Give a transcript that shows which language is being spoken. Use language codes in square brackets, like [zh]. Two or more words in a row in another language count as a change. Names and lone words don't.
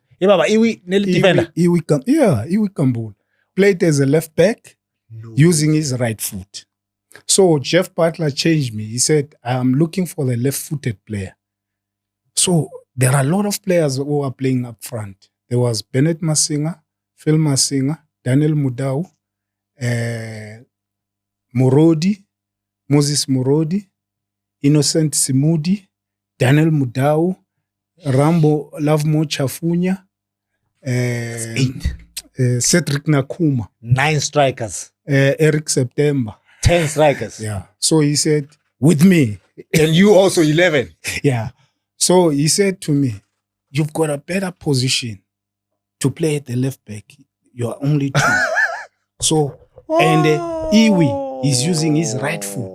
[en] Yeah, Baba, Iwi, defender. Iwi Kambul. Played as a left back using his right foot. So Jeff Butler changed me. He said, I'm looking for the left-footed player. So there are a lot of players who are playing up front. There was Bennett Masinga, Phil Masinga, Daniel Mudau, Moses Morodi, Innocent Simudi, Daniel Mudau, Rambo Lavmo Chafunya, 8. Cedric Nakuma. 9 strikers. Eric September. 10 strikers. Yeah. So he said, with me. And you also 11. Yeah. So he said to me, you've got a better position to play at the left back. You are only 2. So, and Iwi is using his right foot.